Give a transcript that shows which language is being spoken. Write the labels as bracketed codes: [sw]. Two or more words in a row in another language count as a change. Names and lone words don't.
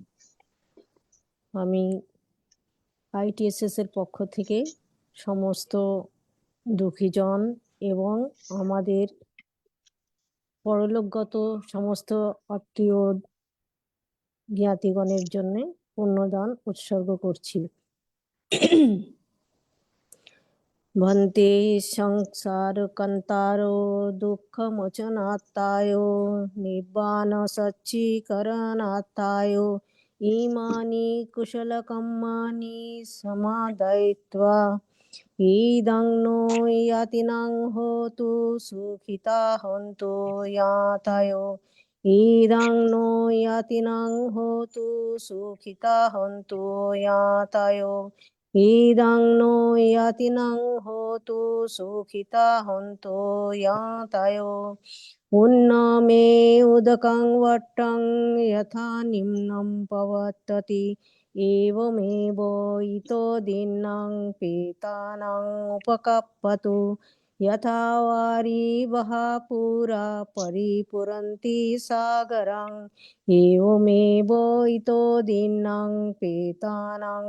[bn] আমি ITSS এর পক্ষ থেকে সমস্ত দুঃখীজন এবং আমাদের পরলোকগত সমস্ত আত্মীয় জ্ঞাতিগণের জন্য পুণ্যদান উৎসর্গ করছি। [pi] ভন্তে সংসার কন্তারো দুঃখ মোচনাত্তায় নিব্বান সচ্চীকরণাত্তায় ইমানি কুশল কম্মানি সমাদয়িত্বা ইদং নো ইয়াতিনাং হোতু সুখিতা হন্তু ইয়াতায় ইদং নো ইয়াতিনাং হোতু সুখিতা হন্তু ইয়াতায় ইদং নো ইয়াতিনাং হোতু সুখিতা হন্তু ইয়াতায় উন্নমে উদকং বট্টং যথা নিম্নং পবত্যতি एवमेव इतो दीनां पेतानां उपकप्पतु यथा वारिवः पुरा परिपुरन्ति सागरं एवमेव इतो दीनां पेतानां